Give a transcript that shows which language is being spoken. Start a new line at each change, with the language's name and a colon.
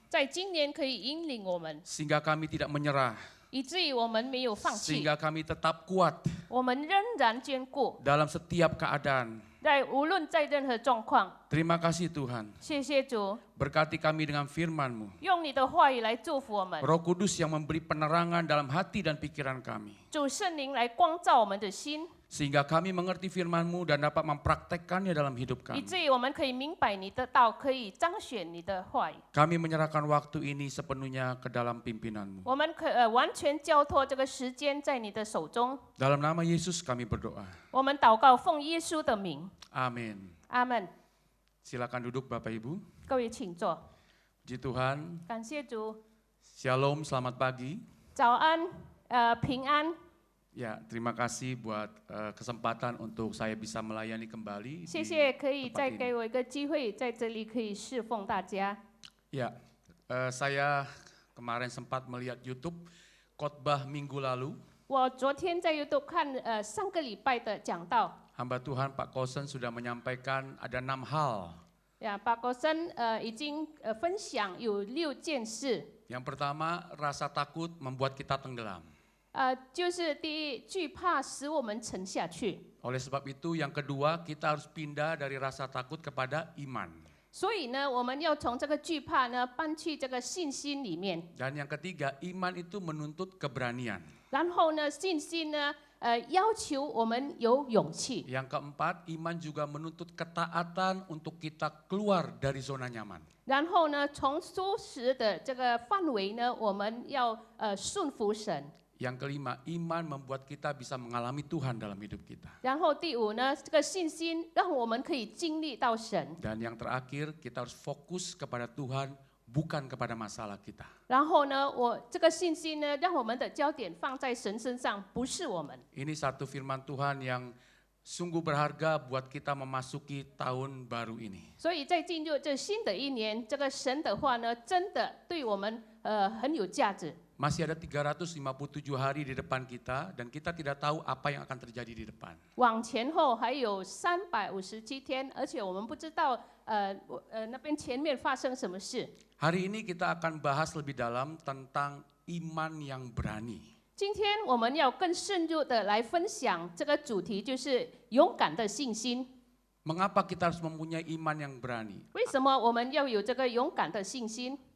Chinese: 在今年可以引领我们，
Indonesian: sehingga kami tidak menyerah,
Chinese: 以至于我们没有放弃，
Indonesian: sehingga kami tetap kuat
Chinese: 我们仍然坚固，
Indonesian: dalam setiap keadaan.
Chinese: 无论在任何状况。
Indonesian: Terima kasih Tuhan,
Chinese: 谢谢主，
Indonesian: berkati kami dengan firman-Mu.
Chinese: 用你的话语来祝福我们。
Indonesian: Roh Kudus yang memberi penerangan dalam hati dan pikiran kami,
Chinese: 主圣灵来光照我们的心，
Indonesian: sehingga kami mengerti firman-Mu dan dapat mempraktekkannya dalam hidup
Chinese: 以
Indonesian: kami.
Chinese: 至于我们可以明白你的道，可以彰显你的话语。
Indonesian: Kami menyerahkan waktu ini sepenuhnya ke dalam pimpinan-Mu.
Chinese: 我们完全交托这个时间在你的手中。
Indonesian: Dalam nama Yesus kami berdoa.
Chinese: 我们祷告，奉耶稣的名，
Indonesian: Amin.
Chinese: 阿门。
Indonesian: Silakan duduk Bapak Ibu.
Chinese: 各位请坐。
Indonesian: Puji Tuhan.
Chinese: 感谢主，
Indonesian: Shalom, selamat pagi.
Chinese: 早安，平安。
Indonesian: Ya, terima kasih buat kesempatan untuk saya bisa melayani kembali.
Chinese: 谢
Indonesian: di
Chinese: 谢，可以
Indonesian: tempat
Chinese: 再
Indonesian: ini.
Chinese: 给我一个机会，在这里可以侍奉大家。
Indonesian: Ya, saya kemarin sempat melihat YouTube khotbah minggu lalu.
Chinese: 我昨天在 YouTube 看上个礼拜的讲道，
Indonesian: Hamba Tuhan Pak Kosen sudah menyampaikan ada 6 hal.
Chinese: 巴国生已经分享有6件事。
Indonesian: Yang pertama, rasa takut membuat kita tenggelam.
Chinese: 就是第一，惧怕使我们沉下去。
Indonesian: Oleh sebab itu, yang kedua, kita harus pindah dari rasa takut kepada iman.
Chinese: 所以呢，我们要从这个惧怕呢搬去这个信心里面。
Indonesian: Dan yang ketiga, iman itu menuntut keberanian.
Chinese: 然后呢，信心呢，要求我们有勇气。
Indonesian: Yang keempat, iman juga menuntut ketaatan untuk kita keluar dari zona nyaman.
Chinese: 然后呢，从舒适的这个范围呢，我们要顺服神。
Indonesian: Yang kelima, iman membuat kita bisa mengalami Tuhan dalam hidup kita.
Chinese: 然后第五呢，这个信心让我们可以经历到神。
Indonesian: Dan yang terakhir, kita harus fokus kepada Tuhan, bukan kepada masalah kita.
Chinese: 然后呢，这个信心呢，让我们的焦点放在神身上，不是我们。
Indonesian: Ini satu firman Tuhan yang sungguh berharga buat kita memasuki tahun baru ini.
Chinese: 所以在进入这新的一年，这个神的话呢，真的对我们很有价值。
Indonesian: Masih ada 357 hari di depan kita dan kita tidak tahu apa yang akan terjadi di depan.
Chinese: 往前后还有357天，而且我们不知道那边前面发生什么事。
Indonesian: Hari ini kita akan bahas lebih dalam tentang iman yang berani.
Chinese: 今天我们要更深入的来分享这个主题，就是勇敢的信心。
Indonesian: Mengapa kita harus mempunyai iman yang berani?
Chinese: 为什么我们要有这个勇敢的信心？